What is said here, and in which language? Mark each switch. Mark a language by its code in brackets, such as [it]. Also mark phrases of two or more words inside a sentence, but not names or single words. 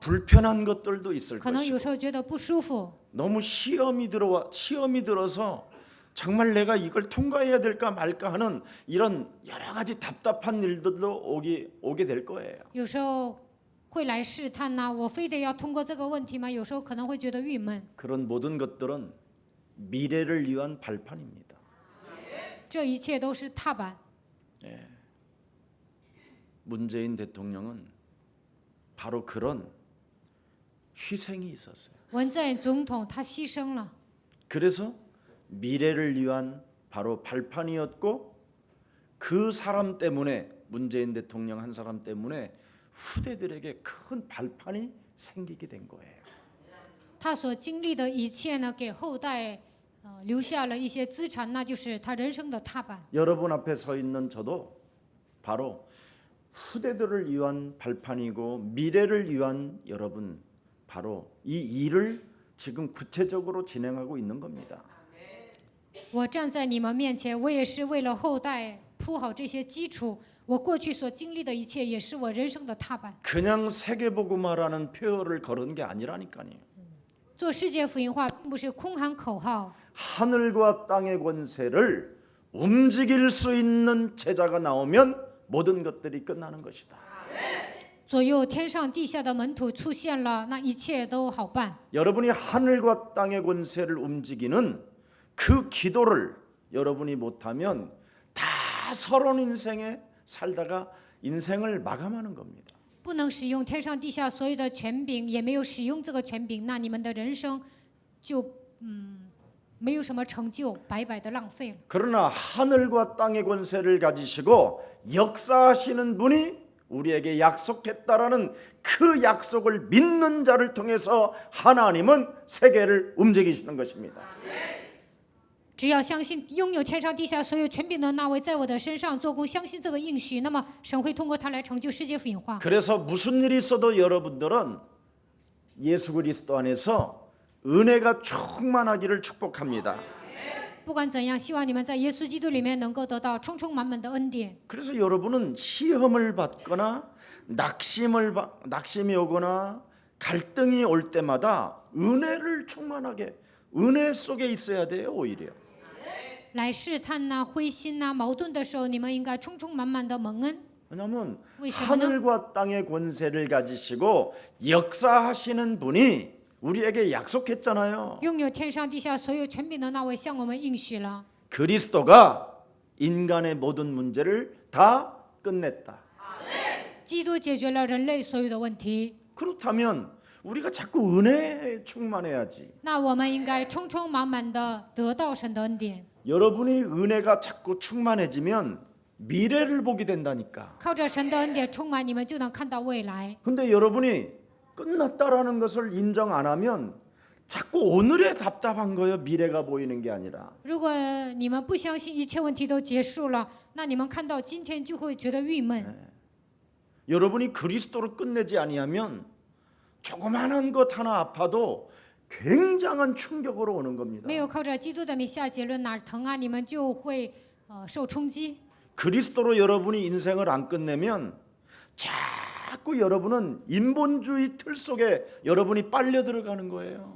[ko] 불편한 것들도 있을 [zh] 可能有 [ko] 것이고 [zh] 时候觉得不舒服。 [ko] 너무 시험이 들어서 정말 내가 이걸 통과해야 될까 말까 하는 이런 여러 가지 답답한 일들도 오게 될 거예요. [zh] 有时候会来试探呐，我非得要通过这个问题吗？有时候可能会觉得郁闷。 [ko] 그런 모든 것들은 미래를 위한 발판입니다. [zh] 这一切都是踏板。 [ko] 문재인 대통령은 바로 그런 희생이 있었어요. [zh] 文在寅总统他牺牲了， [ko] 그래서 미래를 위한 바로 발판이었고 그 사람 때문에 문재인 대통령 한 사람 때문에 후대들에게 큰 발판이 생기게 된 거예요. [zh] 他所经历的一切呢，给后代留下了一些资产，那就是他人生的踏板。 [ko] 여러분 앞에 서 있는 저도 바로 후대들을 위한 발판이고 미래를 위한 여러분 바로 이 일을 지금 구체적으로 진행하고 있는 겁니다. [zh] 我站在你们面前，我也是为了后代铺好这些基础。我过去所经历的一切，也是我人生的踏板。 [ko] 그냥 세계복음화라는 표어를 걸은 게 아니라니까요. [zh] 做世界福音化，并不是空喊口号， [ko] 하늘과 땅의 권세를 움직일 수 있는 제자가 나오면 모든 것들이 끝나는 것이다. [zh] 左右天上地下的门徒出现了，那一切都好办。 [ko] 여러분이 하늘과 땅의 권세를 움직이는 그 기도를 여러분이 못하면 다 서론 인생에 살다가 인생을 마감하는 겁니다. [zh] 不能使用天上地下所有的权柄，也没有使用这个权柄，那你们的人生就没有什么成就，白白的浪费了。 [ko] 그러나 하늘과 땅의 권세를 가지시고 역사하시는 분이 우리에게 약속했다라는 그 약속을 믿는 자를 통해서 하나님은 세계를 움직이시는 것입니다. [zh] 只要相信拥有天上地下所有权柄的那位在我的身上做工，相信这个应许，那么神会通过他来成就世界福音化。 [ko] 그래서 무슨 일이 있어도 여러분들은 예수 그리스도 안에서 은혜가 충만하기를 축복합니다. [zh] 不管怎样，希望你们在耶稣基督里面能够得到充充满满的恩典。 [ko] 그래서 여러분은 시험을 받거나 낙심이 오거나 갈등이 올 때마다 은혜를 충만하게 은혜 속에 있어야 돼요. 오히려 [zh] 来试探呐、灰心呐、矛盾的时候，你们应该充充满满的蒙恩。 [ko] 왜냐하면 [zh] 为什么呢？ [ko] 하늘과 땅의 권세를 가지시고 역사하시는 분이 우리에게 약속했잖아요. [zh] 拥有天上地下所有权柄的那位向我们应许了， [ko] 그리스도가 인간의 모든 문제를 다 끝냈다. [zh] 基督解决了人类所有的问题。 [ko] 그렇다면 우리가 자꾸 은혜에 충만해야지. [zh] 那我们应该充充满满的得到神的恩典， [ko] 여러분이 은혜가 자꾸 충만해지면 미래를 보게 된다니까. [zh] 靠着神的恩典充满，你们就能看到未来。 [ko] 근데 여러분이 끝났다라는 것을 인정 안 하면 자꾸 오늘에 답답한 거예요. 미래가 보이는 게 아니라. [zh] 如果你们不相信一切问题都结束了，那你们看到今天就会觉得郁闷。 [ko] 여러분이 그리스도로 끝내지 아니하면 조그마한 것 하나 아파도 굉장한 충격으로 오는 겁니다. [zh] 没有靠着基督的名下结论，哪儿疼啊，你们就会受冲击。 [ko] 그리스도로 여러분이 인생을 안 끝내면 자꾸 여러분은 인본주의 틀 속에 여러분이 빨려 들어가는 거예요.